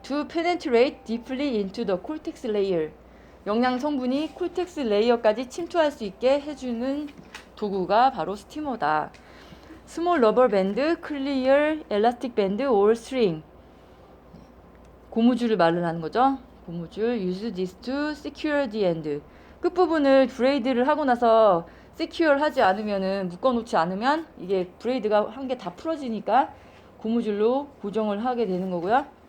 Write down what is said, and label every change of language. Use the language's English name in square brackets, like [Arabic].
[English] To penetrate deeply into the cortex layer. [Korean] 영양 성분이 콜텍스 레이어까지 침투할 수 있게 해주는 도구가 바로 스티머다. [English] Small rubber band, clear elastic band or string. [Korean] 고무줄을 말하는 거죠. 고무줄. [English] Use this to secure the end. [Korean] 끝부분을 브레이드를 하고 나서 secure 하지 않으면은 묶어놓지 않으면 이게 브레이드가 한 개 다 풀어지니까 고무줄로 고정을 하게 되는 거고요.